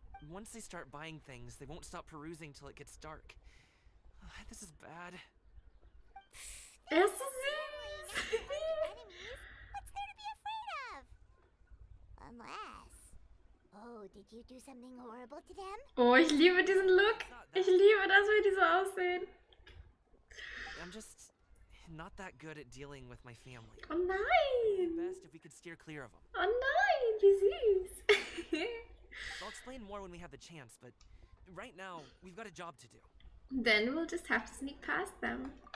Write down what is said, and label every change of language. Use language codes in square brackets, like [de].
[en] Once they start buying things, they won't stop perusing till it gets dark. This is bad. [de] Er ist so süß. [en] Enemies? What's there to be afraid of? Unless... Oh, did you do something horrible to them? [de] Oh, ich liebe diesen Look. Ich liebe das, wie die so aussehen. [en] I'm just not that good at dealing with my family. [de] Oh nein. [en] Best if we could steer clear of them. [de] Oh nein, wie süß. [en] I'll explain more when we have the chance, but right now, we've got a job to do. Then we'll just have to sneak past them.